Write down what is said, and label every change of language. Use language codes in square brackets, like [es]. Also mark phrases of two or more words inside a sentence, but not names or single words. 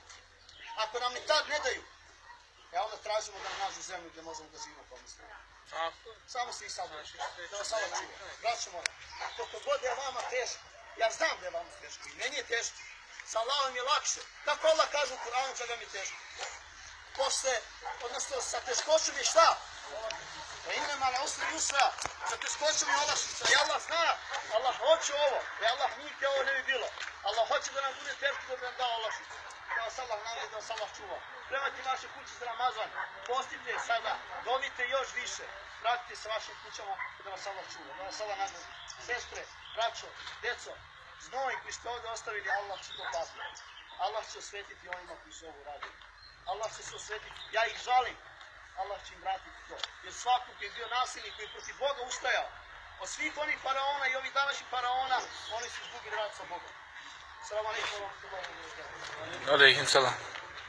[sr] Ako nam i tad ne daju, onda tražimo da nam nađu zemlju gdje možemo da živimo kao muslimi. Samo se i sad da vas Allah čuva. Braćo moja, koliko god je vama teško, ja znam da je vama teško i meni je teško. Sa Allahom je lakše. Kako Allah kaže u Kur'anu čega mi je teško? Odnosno sa teškoćom je šta? [ar] إنما لا عسر يسرا. [sr] Sa teškoćom je olakšica. I Allah zna, Allah hoće ovo. I Allah nije htio ovo ne bi bilo. Allah hoće da nam bude teško da bi nam dao olakšicu. Da vas Allah nagradi, da vas Allah čuva. Premajte vaše kuće za Ramazan. Postite sada. Dovite još više. Vratite se vašim kućama da vas Allah čuva. Da vas Allah nagradi. Sestre, braćo, deco, znoj koji ste ovdje ostavili, Allah će to platiti. Allah će osvetiti onima koji su ovo radili. Allah će se osvetiti. Ja ih žalim. Allah će im vratiti to. Jer svako koji je bio nasilnik, koji je protiv Boga ustajao, od svih onih faraona i ovih današnjih faraona, oni su izgubili rad sa Bogom. [ar] السلام عليكم ورحمة الله وبركاته. عليكم السلام.